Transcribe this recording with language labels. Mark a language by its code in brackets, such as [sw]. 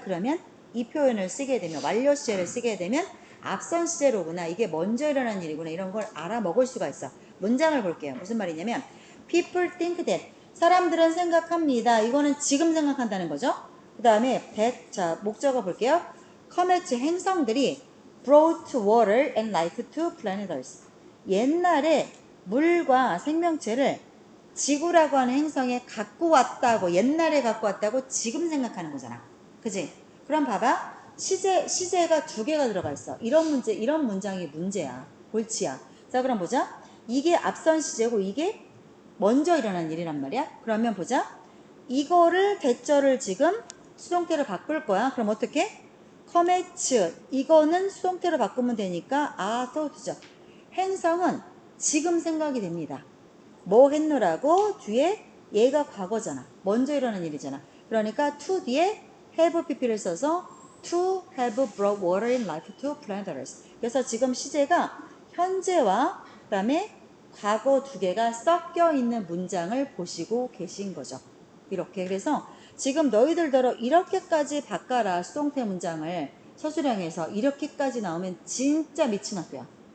[ko] 그러면 이 표현을 쓰게 되면 완료 시제를 쓰게 되면 앞선 시제로구나. 이게 먼저 일어난 일이구나. 이런 걸 알아먹을 수가 있어. 문장을 볼게요. 무슨 말이냐면 [en] people think that [ko] 사람들은 생각합니다. 이거는 지금 생각한다는 거죠. 그 다음에 that 자 목적어 볼게요. [en] comets 행성들이 brought water and life to planet Earth. [ko] 옛날에 물과 생명체를 지구라고 하는 행성에 갖고 왔다고 옛날에 갖고 왔다고 지금 생각하는 거잖아. 그지? 그럼 봐봐. 시제가 두 개가 들어가 있어. 이런 문장이 문제야. 골치야. 자, 그럼 보자. 이게 앞선 시제고 이게 먼저 일어난 일이란 말이야. 그러면 보자. 이거를 대절을 지금 수동태로 바꿀 거야. 그럼 어떻게? 커메츠 이거는 수동태로 바꾸면 되니까 though트죠. 행성은 지금 생각이 됩니다. 뭐 했노라고? 뒤에 얘가 과거잖아. 먼저 일어난 일이잖아. 그러니까 [en] to 뒤에 have pp를 써서 to have brought water in life to planet Earth. [ko] 그래서 지금 시제가 현재와 그다음에 과거 두 개가 섞여 있는 문장을 보시고 계신 거죠. 이렇게. 그래서 지금 너희들더러 이렇게까지 바꿔라. 수동태 문장을 서술형에서 이렇게까지 나오면 진짜 미친 학교야.